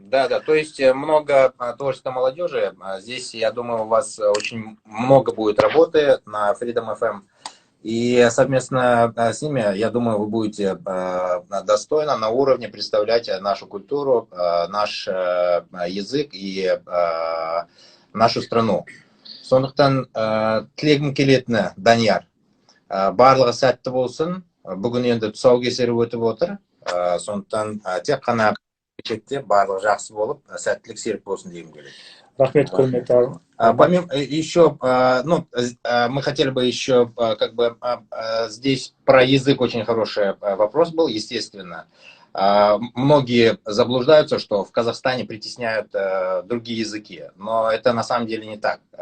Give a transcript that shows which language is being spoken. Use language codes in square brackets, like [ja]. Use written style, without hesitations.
[ru] Да, то есть много творческой молодежи. Здесь, я думаю, у вас очень много будет работы на Freedom FM. И совместно с ними, я думаю, вы будете достойно, на уровне представлять нашу культуру, наш язык и нашу страну. [kk] Сондықтан тілегім келетіні, Данияр, барлығы сәтті болсын. Бүгін енді тұсаукесері өтіп отыр. Сондықтан тек қана келешекте барлығы жақсы болып, сәттілік серік болсын дегім келеді. Рахмет, құрметті. [ru] Помимо еще, мы хотели бы еще, здесь про язык очень хороший вопрос был, естественно. Многие заблуждаются, что в Казахстане притесняют другие языки, но это на самом деле не так.